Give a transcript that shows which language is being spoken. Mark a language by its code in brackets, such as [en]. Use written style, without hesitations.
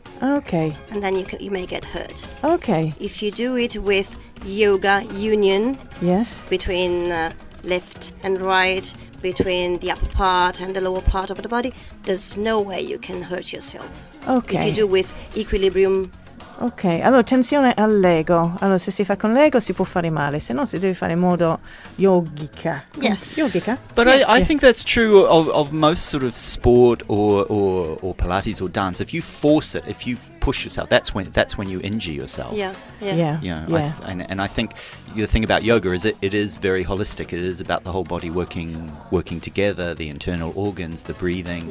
[en] Ok, and then you may get hurt. ok, If you do it with yoga union yes. between left and right, between the upper part and the lower part of the body, there's no way you can hurt yourself. Ok, If you do with equilibrium, ok. [it] Allora, attenzione all'ego. Allora, se si fa con l'ego si può fare male, se no si deve fare in modo yogica. [en] Yes. [it] Yogica? [en] But Yes. I think that's true of most sort of sport or Pilates or dance. If you force it, if you push yourself, that's when you injure yourself. yeah. Yeah, You know, yeah. and I think the thing about yoga is it is very holistic. It is about the whole body working together, the internal organs, the breathing.